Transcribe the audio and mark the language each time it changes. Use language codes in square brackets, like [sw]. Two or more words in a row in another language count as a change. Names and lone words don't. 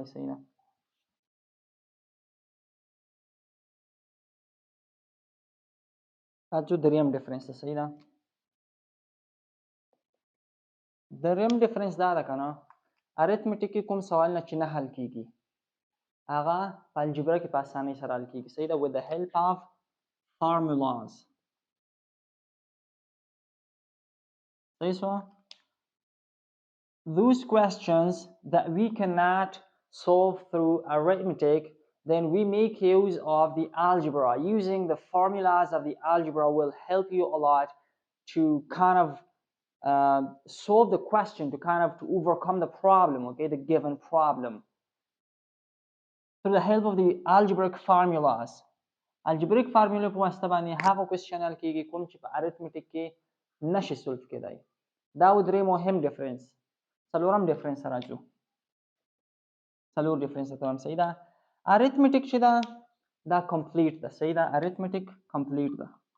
[ps] صحیح ده؟ راځو دریم ډیفرنس ته. صحیح ده؟ دریم ډیفرنس دا ده که نه، ارثمټیک کې کوم سوالونه چې نه حل کیږي هغه په الجبرا کې په اسانۍ سره حل کیږي. صحیح ده؟ [en] with the help of formulas. [ps] صحیح شو؟ [en] Those questions that we cannot solve through arithmetic, then we make use of the algebra. Using the formulas of the algebra will help you a lot to kind of solve the question, to overcome the problem, okay, the given problem, through the help of the algebraic formulas. algebraic formula [ps] په واسطه باندې هغه کوېسچن حل کیږي کوم چې په ارثمټیک کې نشي سولف کېدای. دا و درې مهم ډیفرنس. څلورم ډیفرنس راځو. څلور ډیفرنس ته هم. صحیح ده؟ ارثمټیک چې ده دا کمپلیټ ده. صحیح ده؟ ارثمټیک کمپلیټ ده.